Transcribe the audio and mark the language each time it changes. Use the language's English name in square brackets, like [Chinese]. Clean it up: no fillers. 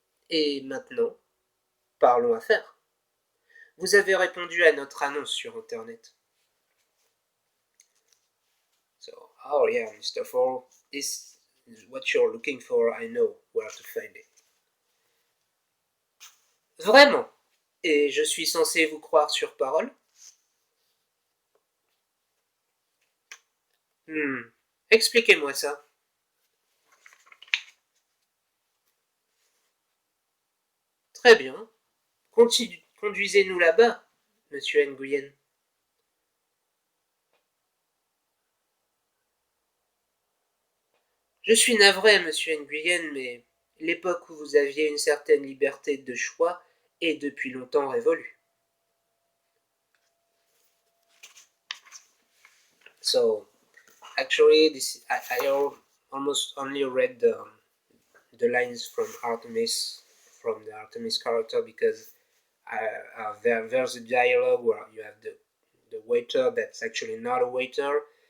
[French] Et maintenant, parlons affaires. Vous avez répondu à notre annonce sur Internet. [English] So, oh yeah, Mr. Fowl, this is what you're looking for. I know where to find it. [French] Vraiment? Et je suis censé vous croire sur parole? Expliquez-moi ça. Très bien. Conduisez-nous là-bas, monsieur Nguyen. Je suis navré, monsieur Nguyen, mais l'époque où vous aviez une certaine liberté de choix est depuis longtemps révolue. [English] So, actually, I almost only read the lines from Artemis, from the Artemis character, because there's a dialogue where you have the waiter that's actually not a waiter.